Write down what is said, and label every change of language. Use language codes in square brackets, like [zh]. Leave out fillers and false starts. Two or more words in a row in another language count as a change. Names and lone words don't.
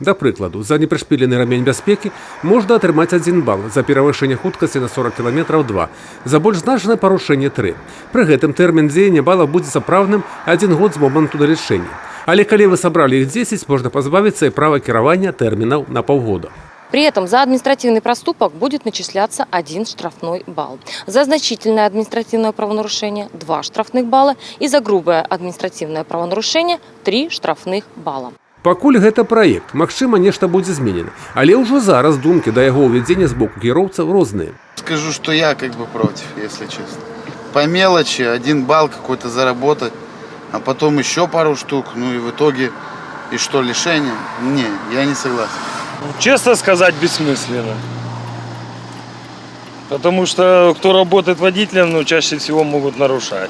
[be] Да прыкладу, за непрышпілены рамень бяспекі можна атрымаць 1 бал, за перавышэнне хуткасці на 40 км 2, за больш значнае парушэнне 3. Пры гэтым тэрмін дзеяння бала будзе сапраўдным 1 год з моманту налічэння. Але калі вы сабралі іх 10, можна пазбавіцца і права кіравання тэрмінаў на паўгода. [ru] При этом за административный проступок будет начисляться 1 штрафной балл. За значительное административное правонарушение – 2 штрафных балла. И за грубое административное правонарушение – 3 штрафных балла. [be] Пакуль гэта праект, магчыма, нешта будзе зменена. Але ўжо зараз думкі да яго ўвядзення з боку кіроўцаў розныя. [ru] Скажу, что я против, если честно. По мелочи 1 балл какой-то заработать, а потом еще пару штук, ну и в итоге, и что, лишение? Не, я не согласен. Честно сказать, бессмысленно. Потому что кто работает водителем, чаще всего могут нарушать.